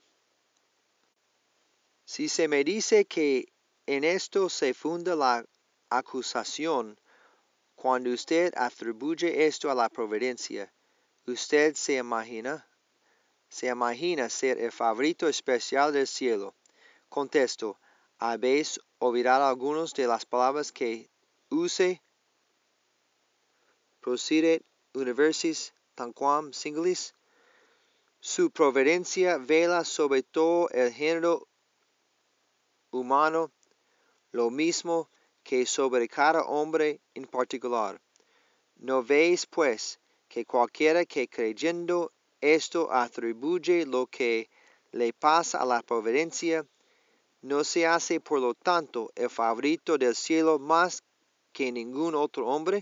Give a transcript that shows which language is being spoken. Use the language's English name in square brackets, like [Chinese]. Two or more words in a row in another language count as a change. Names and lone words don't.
[Spanish] Si se me dice que en esto se funda la acusación, cuando usted atribuye esto a la providencia, usted se imagina ser el favorito especial del cielo. Contesto, ¿habéis olvidado algunas de las palabras que use? [Latin] Procidit universis tanquam singulis. [Spanish] Su providencia vela sobre todo el género humano, lo mismo que sobre cada hombre en particular. ¿No veis, pues, que cualquiera que creyendo esto atribuye lo que le pasa a la providencia, no se hace por lo tanto el favorito del cielo más que ningún otro hombre?